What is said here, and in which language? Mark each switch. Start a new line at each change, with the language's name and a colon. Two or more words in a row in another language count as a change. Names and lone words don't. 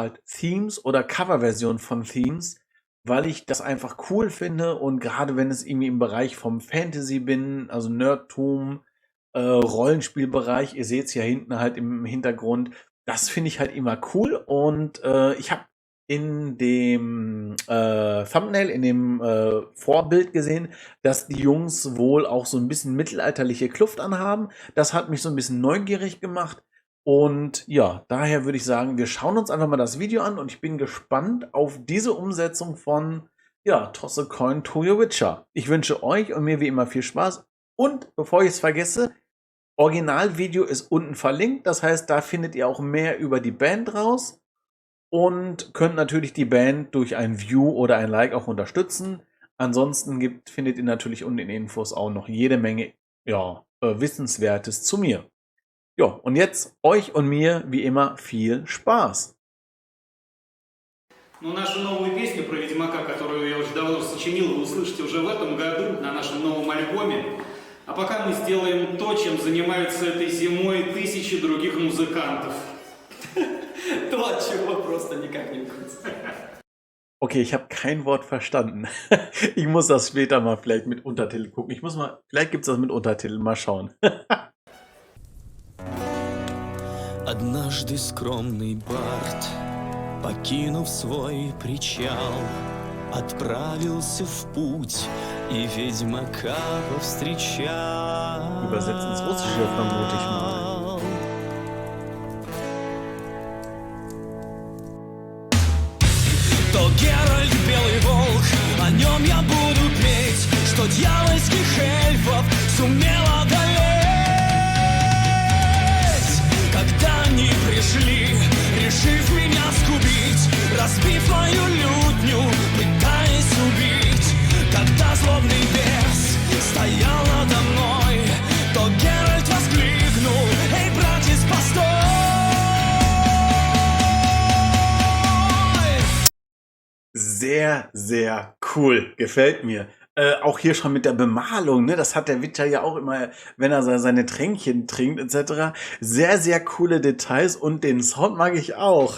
German: halt Themes oder Coverversionen von Themes, weil ich das einfach cool finde und gerade wenn es irgendwie im Bereich vom Fantasy bin, also Nerdtum, Rollenspielbereich, ihr seht es ja hinten halt im Hintergrund, das finde ich halt immer cool und ich habe in dem Thumbnail, in dem Vorbild gesehen, dass die Jungs wohl auch so ein bisschen mittelalterliche Kluft anhaben. Das hat mich so ein bisschen neugierig gemacht und ja, daher würde ich sagen, wir schauen uns einfach mal das Video an und ich bin gespannt auf diese Umsetzung von ja, Toss a Coin to your Witcher. Ich wünsche euch und mir wie immer viel Spaß und bevor ich es vergesse, Originalvideo ist unten verlinkt, das heißt, da findet ihr auch mehr über die Band raus und könnt natürlich die Band durch ein View oder ein Like auch unterstützen. Ansonsten findet ihr natürlich unten in den Infos auch noch jede Menge ja, Wissenswertes zu mir. Ja, und jetzt euch und mir wie immer viel Spaß.
Russian: Ну, нашу новую песню про Ведьмака, которую я уже давно сочинил, вы услышите уже в этом году на нашем новом альбоме. А пока мы сделаем то, чем занимаются этой зимой тысячи других музыкантов. То, от чего просто никак не будет.
German: Okay, ich habe kein Wort verstanden. Ich muss das später mal vielleicht mit Untertitel gucken. Vielleicht gibt es das mit Untertiteln, mal schauen.
Russian: Однажды скромный бард, покинув свой причал, отправился в путь и ведьмака повстречал.
German: Übersetzen ins Russische vermute ich mal.
Russian: То Геральт белый волк, о нем я буду петь, что дьявольских эльфов сумел одолеть. Когда они пришли, решив меня сгубить, разбив мою лютню, пытаясь убить. Когда злобный бес стоял надо мной, то Геральт воскликнул: «Эй, братец, постой!»
German: Sehr, sehr cool. Gefällt mir. Auch hier schon mit der Bemalung, ne? Das hat der Witcher ja auch immer, wenn er seine Tränkchen trinkt, etc. Sehr, sehr coole Details und den Sound mag ich auch.